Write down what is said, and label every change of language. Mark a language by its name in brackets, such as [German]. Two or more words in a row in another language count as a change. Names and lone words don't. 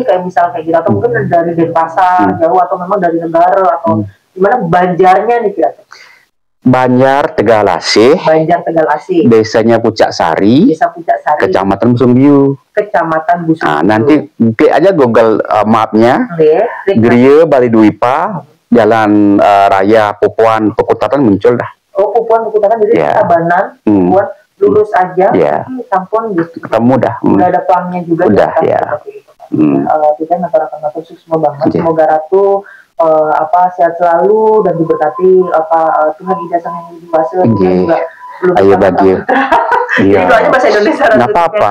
[Indonesian] Kayak misal kayak gitu, atau mungkin dari Denpasar, jauh, atau memang dari negara, atau gimana Banjarnya nih kira-kira? Banjar Tegalasih. Desanya Pucak Sari. Kecamatan Busungbiu. Nah, nanti buka aja Google Mapnya. Gereja Bali Duipa, Jalan Raya Pupuan Pekutatan muncul dah. Oh, Pupuan Pekutatan jadi Tabanan, Pupuan lurus aja, sampun gitu. Ketemu dah. Udah ada pelangnya juga. Udah ya. Kita matur sukses banget. Semoga Ratu sehat selalu dan diberkati Tuhan Ida Sang Yang Widi Wasa juga belum ayo bagi jadi doanya bahasa Indonesia nggak apa-apa